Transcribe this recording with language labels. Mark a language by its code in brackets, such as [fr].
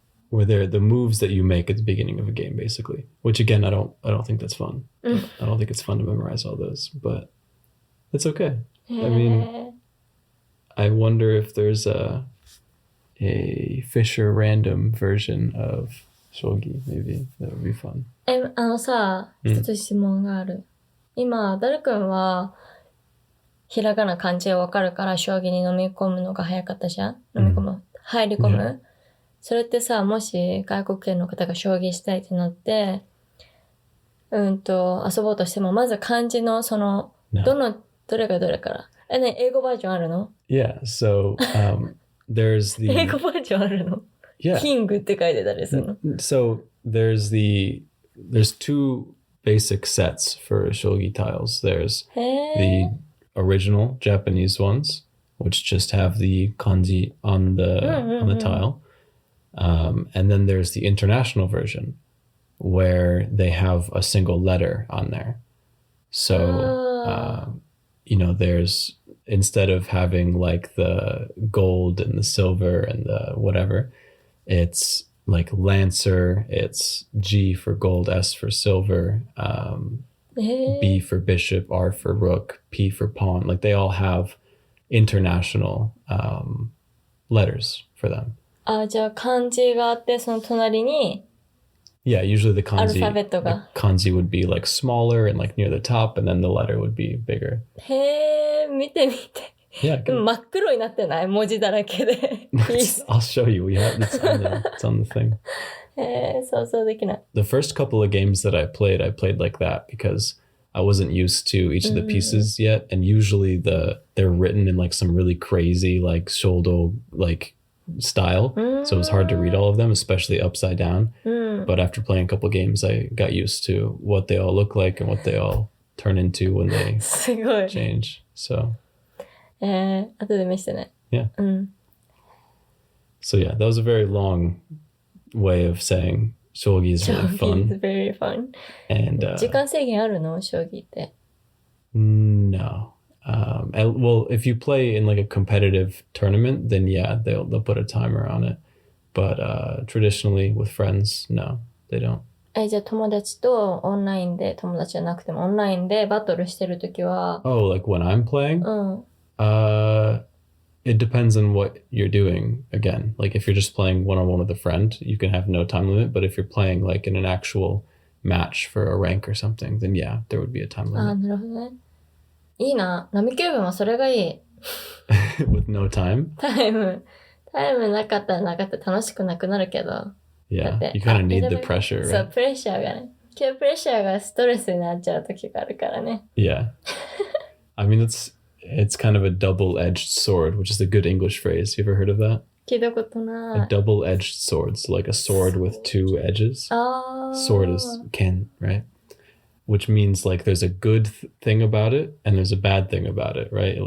[en] Where they're the moves that you make at the beginning of a game, basically. Which again, I don't think that's fun. I don't think it's fun to memorize all those, but it's okay. I mean, I wonder if there's a Fisher random version of shogi. Maybe that would be fun. [ja] さ、一つ質問がある。今、ダル君は、ひらがな漢字がわかるから、将棋に飲み込むのが早かったじゃん？入り込む？それってさ、もし外国人の方が将棋したいってなって、遊ぼうとしても、まず漢字のその、どれがどれから。英語バージョンあるの？ [en] Yeah, so there's the [ja] 英語バージョンあるの？ [en] Yeah. [ja] キングって書いてたりするの？ [en] So there's two basic sets for shogi tiles. There's the original Japanese ones, which just have the kanji on the tile. And then there's the international version where they have a single letter on there. So, there's, instead of having like the gold and the silver and the whatever, it's like Lancer, it's G for gold, S for silver, B for bishop, R for rook, P for pawn. Like they all have international letters for them. [ja] じゃあ漢字があって、その隣に [en] Yeah, usually the [ja] アル [en] kanji, [ja] ファベットが。 [en] the kanji would be like smaller and like near the top, and then the letter would be bigger. [ja] へー、見てみて。 [en] Yeah, [ja] でも真っ黒になってない文字だらけで。 [en] I'll show you. It's on the thing. [ja] 想像できない。 [en] The first couple of games that I played like that because I wasn't used to each of the pieces yet, and usually they're written in like some really crazy like shodo like style, so it was hard to read all of them, especially upside down. But after playing a couple of games, I got used to what they all look like and what they all turn into when they [ja] すごい。 [en] change. So [ja] 後で見せてね。 [en] yeah. So yeah, that was a very long way of saying shogi is really Shogi is fun. very fun. And [ja] 時間制限あるの将棋って。 [en] no. Well, if you play in like a competitive tournament, then yeah, they'll put a timer on it. But traditionally with friends, no, they don't. [ja] じゃあ友達とオンラインで、友達じゃなくてもオンラインでバトルしてるときは、 [en] Oh, like when I'm playing? [ja] うん。 [en] It depends on what you're doing. Again, like if you're just playing one-on-one with a friend, you can have no time limit. But if you're playing like in an actual match for a rank or something, then yeah, there would be a time [ja] なるほどね。いいな。ナミキューブもそれがいい。 [en] With no time? [ja] タイムなかったらなかったら楽しくなくなるけど。 [en] Yeah, But you kind of need [ja] 選 [en] the [ja] べ [en] pressure, [ja] そう、 [en] right? [ja] プレッシャーがね。今日プレッシャーがストレスになっちゃう時があるからね。 [en] Yeah. I mean, it's kind of a double-edged sword, which is a good English phrase. You ever heard of that? [ja] 聞いたこと [en] A [ja] ない。 [en] double-edged sword. So like a sword with two edges. [ja] あー。 [en] Sword is ken, right? Which means like there's a good thing about it and there's a bad thing about it, right?